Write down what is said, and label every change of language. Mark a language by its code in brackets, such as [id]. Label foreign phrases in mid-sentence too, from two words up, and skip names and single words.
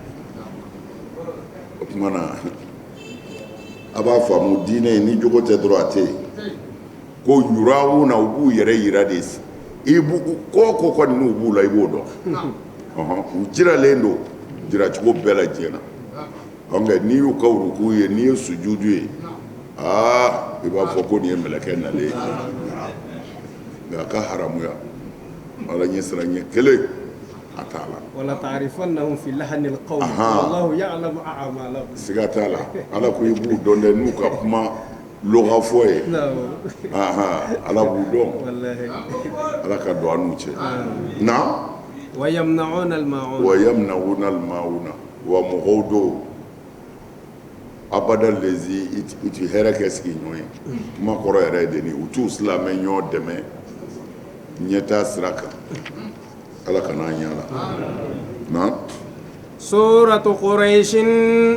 [bm] o tuma na a b'a faamu diinɛ ni jogo tɛ dɔrɔn a tɛ yen ko yurawuna u b'u yɛrɛ yira de i b'u ko kɔni n'u b'u la i b'o dɔn u jiralen don jiracogo bɛɛ lajɛlen na nka n'i y'u ka ruku ye n'i ye sujudu ye i b'a fɔ ko nin ye mɛlɛkɛ nalen ye nka a ka haramuya ala ɲɛ siran ɲɛ kelen a t'a la [ar] ولتعرفنهم في لحن القول والله يعلم أعمالهم [bm] siga t'a la ala ko i b'u dɔn dɛ n'u ka kuma lɔgafɔ ye ala b'u dɔn ala ka don an n'u cɛ na [ar] ويمنعون الماعون [bm] wa mɔgɔw do abada lezi u ti hɛrɛ kɛ sigiɲɔgɔn ye kuma kɔrɔ yɛrɛ ye de ni u t'u silamɛ ɲɔgɔn dɛmɛ ɲɛtaa sira kan ala ka n'an ɲala na [ar] سورة قريش